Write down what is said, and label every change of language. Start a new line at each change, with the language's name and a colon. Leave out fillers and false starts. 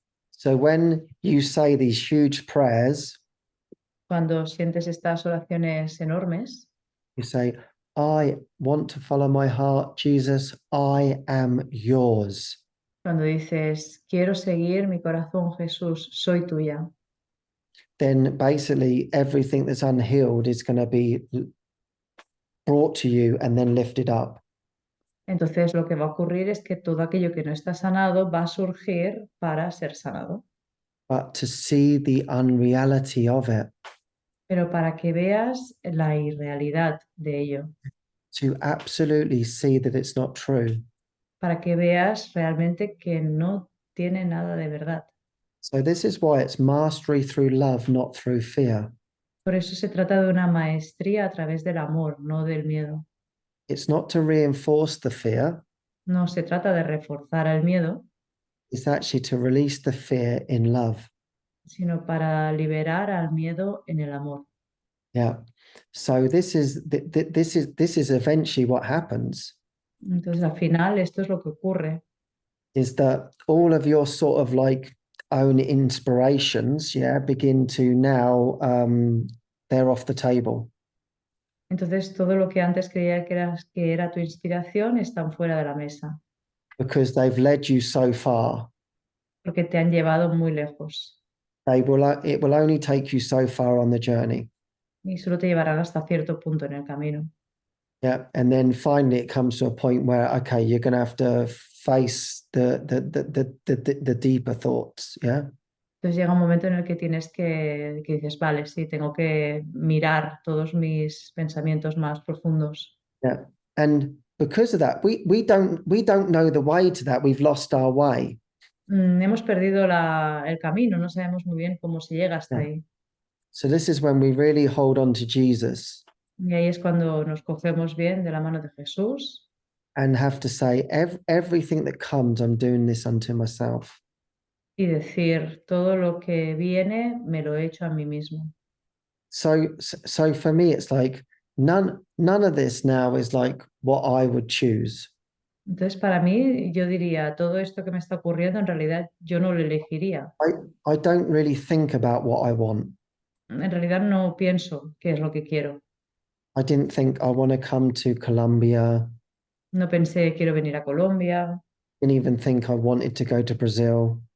English: So when you say these huge prayers,
Spanish: Cuando sientes estas oraciones enormes,
English: you say, I want to follow my heart, Jesus, I am yours.
Spanish: cuando dices, quiero seguir mi corazón, Jesús, soy tuya,
English: Then basically everything that's unhealed is going to be brought to you and then lifted up.
Spanish: entonces lo que va a ocurrir es que todo aquello que no está sanado va a surgir para ser sanado.
English: But to see the unreality of it,
Spanish: Pero para que veas la irrealidad de ello,
English: to absolutely see that it's not true.
Spanish: para que veas realmente que no tiene nada de verdad.
English: So this is why it's mastery through love, not through fear.
Spanish: Por eso se trata de una maestría a través del amor, no del miedo.
English: It's not to reinforce the fear,
Spanish: No se trata de reforzar el miedo,
English: it's actually to release the fear in love.
Spanish: sino para liberar al miedo en el amor.
English: Yeah. So this is eventually what happens
Spanish: Entonces, al final, esto es lo que ocurre,
English: is that all of your sort of like own inspirations, begin to now they're off the table.
Spanish: Entonces, todo lo que antes creía que era tu inspiración están fuera de la mesa,
English: Because they've led you so far.
Spanish: porque te han llevado muy lejos
English: It will only take you so far on the journey.
Spanish: y solo te llevarán hasta cierto punto en el camino.
English: Yeah. And then finally it comes to a point where, okay, you're going to have to face the deeper thoughts. Yeah.
Spanish: Entonces llega un momento en el que que dices, vale, sí, tengo que mirar todos mis pensamientos más profundos.
English: Yeah. And because of that, we don't know the way to that. We've lost our way.
Spanish: Hemos perdido el camino, no sabemos muy bien cómo se llega hasta
English: Yeah.
Spanish: ahí.
English: So this is when we really hold on to Jesus
Spanish: Y ahí es cuando nos cogemos bien de la mano de Jesús
English: and have to say, everything that comes, I'm doing this unto myself.
Spanish: y decir, todo lo que viene me lo he hecho a mí mismo.
English: So for me, it's like none of this now is like what I would choose.
Spanish: Entonces, para mí, yo diría, todo esto que me está ocurriendo, en realidad yo no lo elegiría.
English: I don't really think about what I want.
Spanish: En realidad no pienso qué es lo que quiero.
English: I didn't think I want to come to Colombia.
Spanish: No pensé, quiero venir a Colombia,
English: Didn't even think I wanted to go to Brazil